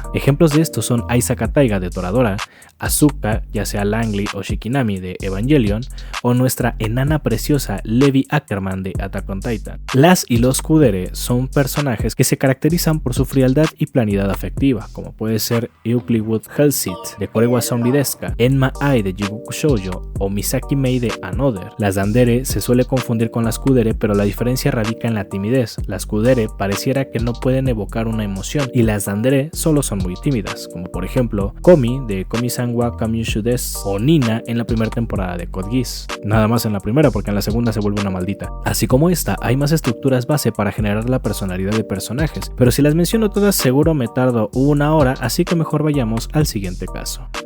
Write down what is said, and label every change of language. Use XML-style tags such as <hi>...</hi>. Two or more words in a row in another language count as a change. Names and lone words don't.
<es>Ejemplos de estos son Aisaka Taiga de Toradora, Asuka, ya sea Langley o Shikinami de Evangelion, o nuestra enana preciosa Levi Ackerman de Attack on Titan. Las y los kudere son personajes que se caracterizan por su frialdad y planidad afectiva, como puede ser Euclid Hellseat de Korewa Zombie Deska, Enma Ai de Jigoku Shoujo o Misaki Mei de Another. Las dandere se suele confundir con las kudere, pero la diferencia radica en la timidez. Las kudere pareciera que no pueden evocar una emoción y las dandere solo son muy tímidas, como por ejemplo Komi de Komi-san wa Kamyushu desu o Nina en la primera temporada de Code Geass. Nada más en la primera, porque en la segunda se vuelve una maldita. Así como esta, hay más estructuras base para generar la personalidad de personajes, pero si las menciono todas seguro me tardo una hora, así que mejor vayamos al siguiente caso.</es>